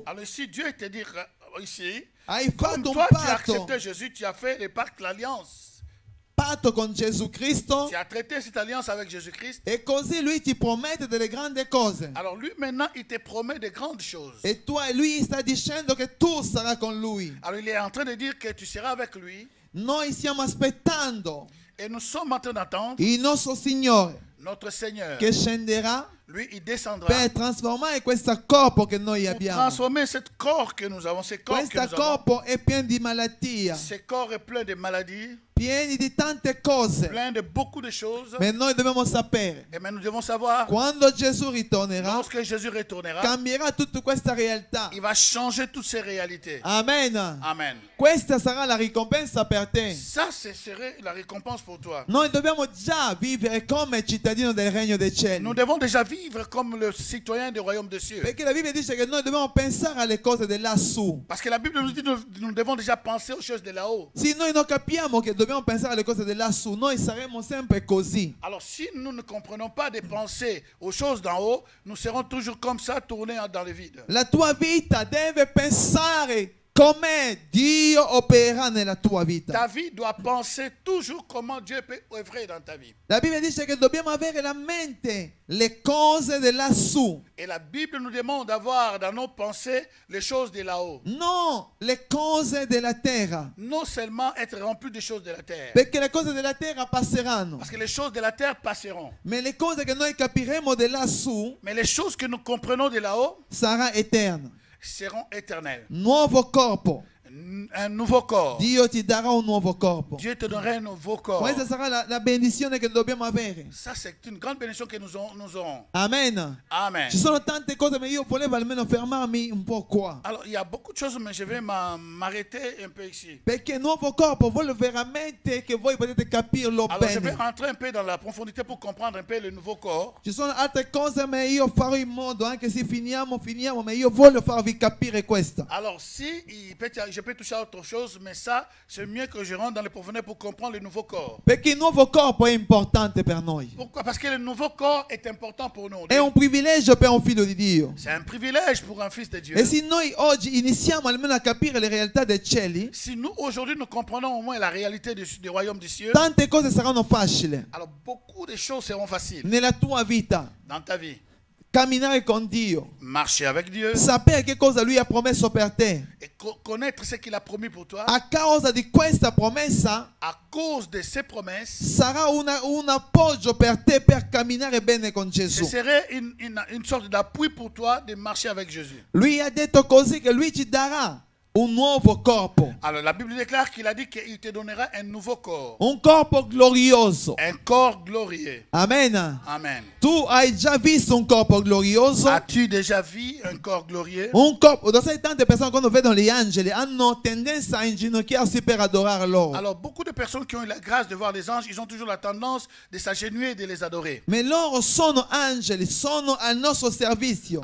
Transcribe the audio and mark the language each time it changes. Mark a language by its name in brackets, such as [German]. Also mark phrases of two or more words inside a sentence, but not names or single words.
[French] Alors ici, Dieu te dit ici, [Italian] hai [French] comme [Italian] fatto un [French] toi tu as [Italian] patto, [French] accepté Jésus, tu as fait le pacte, l'alliance. [Italian] patto con Gesù Cristo, [French] Tu as traité cette alliance avec Jésus-Christ. [Italian] e così Lui ti promette delle grandi cose. [French] Alors lui, maintenant, il te promet de grandes choses. [Italian] E Lui sta dicendo che tu sarai con Lui. [French] Alors il est en train de dire que tu seras avec lui. [Italian] Noi stiamo aspettando [French] Et nous sommes en train d'attendre [Italian] il nostro Signore [French] notre Seigneur. [Italian] che scenderà [French] Lui, il descendra [Italian] per trasformare questo corpo che noi [French] pour [Italian] abbiamo. [French] transformer ce corps que nous avons. Ce corps que [Italian] Questo [French] nous avons. [Italian] corpo è pieno di malattia, [French] Ce corps est plein de maladies, [Italian] pieno di tante cose. [French] plein de beaucoup de choses. [Italian] Ma noi dobbiamo sapere, [French] Et mais nous devons savoir, [Italian] quando Gesù ritornerà, [French] lorsque Jésus retournera, [Italian] cambierà tutta questa realtà. [French] il va changer toutes ces réalités. [Italian] Amen. [French] Amen. [Italian] Questa sarà la ricompensa per te. [French] Ça, ce serait la récompense pour toi. [Italian] Noi dobbiamo già vivere come cittadino del regno dei cieli. [French] Nous devons déjà vivre comme le citoyen du royaume des cieux. [Italian] Perché la Bibbia dice che noi dobbiamo pensare alle cose di lassù. [French] Parce que la Bible nous dit que nous devons déjà penser aux choses de là-haut. [Italian] Se noi non capiamo che dobbiamo pensare alle cose di lassù, noi saremo sempre così. [French] Alors si nous ne comprenons pas de penser aux choses d'en haut, nous serons toujours comme ça, tournés dans le vide. [Italian] La tua vita deve pensare come Dio opera nella tua vita. [French] Ta vie doit penser toujours comment Dieu peut œuvrer dans ta vie. [Italian] La Bibbia dice che dobbiamo avere la mente le cose di lassù, [French] Et la Bible nous demande d'avoir dans nos pensées les choses de là-haut. [Italian] non le cose della terra. [French] Non seulement être rempli des choses de la terre. [Italian] Perché le cose della terra passeranno, [French] Parce que les choses de la terre passeront. [Italian] ma le cose che noi capiremo di lassù [French] Mais les choses que nous comprenons de là-haut [Italian] sarà eterno. [French] seront éternelles. [Italian] Nuovo corpo. [French] Un nouveau corps. [Italian] Dio ti darà un nuovo corpo. [French] Dieu te donnera un nouveau corps. [Italian] Questa sarà la benedizione che dobbiamo avere. [French] Ça, c'est une grande bénédiction que nous aurons. [Italian] Amen. [French] Amen. [Italian] Ci sono tante cose, ma io volevo almeno fermarmi un po' qua. [French] Alors, il y a beaucoup de choses, mais je vais m'arrêter un peu ici. [Italian] Perché nuovo corpo vuole veramente che voi potete capirlo [French] Alors, je vais [Italian] bene. [French] rentrer un peu dans la profondité pour comprendre un peu le nouveau corps. [Italian] Ci sono altre cose, ma io farò in modo, anche se finiamo, ma io voglio farvi capire questo. [French] Alors, si je peux toucher à autre chose, mais ça, c'est mieux que je rentre dans les profondeurs pour comprendre le nouveau corps. [Italian] Perché il nuovo corpo è importante per noi. [French] Pourquoi? Parce que le nouveau corps est important pour nous. [Italian] È un privilegio per un figlio di Dio. [French] C'est un privilège pour un fils de Dieu. [Italian] E se noi oggi iniziamo almeno a capire le realtà dei cieli, [French] Si nous, aujourd'hui, nous comprenons au moins la réalité du royaume des cieux, [Italian] tante cose saranno facili [French] alors beaucoup de choses seront faciles [Italian] nella tua vita. [French] dans ta vie. [Italian] camminare con Dio, [French] marcher avec Dieu [Italian] sapere che cosa Lui ha promesso per te. [French] et connaître ce qu'il a promis pour toi, [Italian] A causa di questa promessa [French] à cause de ses promesses, [Italian] sarà un appoggio per te per camminare bene con [French] ce [Italian] Gesù. [French] serait une sorte d'appui pour toi de marcher avec Jésus. [Italian] Lui ha detto così che Lui ci darà un nuovo corpo, [French] Alors la Bible déclare qu'il a dit qu'il te donnera un nouveau corps, [Italian] un corpo glorioso. [French] un corps glorieux. [Italian] Amen. [French] Amen. [Italian] Tu hai già visto un corpo glorioso? [French] As-tu déjà vu un corps glorieux? [Italian] Un corpo, lo sai, tante persone quando vedono gli angeli hanno tendenza a inginocchiarsi per adorare loro. [French] Alors beaucoup de personnes qui ont eu la grâce de voir les anges, ils ont toujours la tendance de s'agenouiller et de les adorer. [Italian] Ma loro sono angeli, sono al nostro servizio.